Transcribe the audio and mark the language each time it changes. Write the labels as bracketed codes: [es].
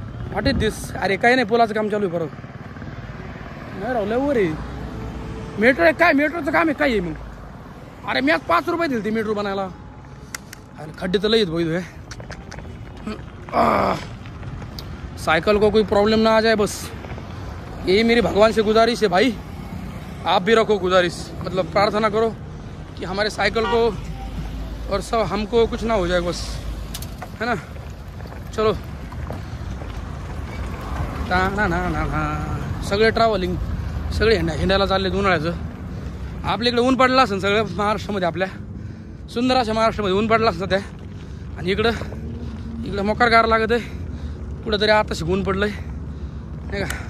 [en] What is this? [mr] अरे काही नाही, पुलाचं काम चालू आहे बरोबर. नाही राव लय वर आहे. मेट्रो आहे काय? मेट्रोचं काम आहे काय आहे मग? अरे मी आज 5 रुपये दिले ती मेट्रो बनायला. अरे खड्डे तर लई भाई है. [hi] साइकिल को कोई प्रॉब्लम ना आ जाए बस, यही मेरी भगवान से गुजारिश है भाई. आप भी रखो गुजारिश, मतलब प्रार्थना करो कि हमारे साइकिल को और सब हमको कुछ ना हो जाए बस, है ना. [mr] चलो ना ना ना ना सगळे ट्रॅव्हलिंग सगळे हिंडायला चालले उन्हाळ्याचं. आपल्या इकडे ऊन पडलं असेल सगळं महाराष्ट्रामध्ये, आपल्या सुंदर अशा महाराष्ट्रामध्ये ऊन पडलं असतं त्या. आणि इकडं मोकार गार लागत आहे कुठंतरी आता ऊन पडलं आहे नाही का.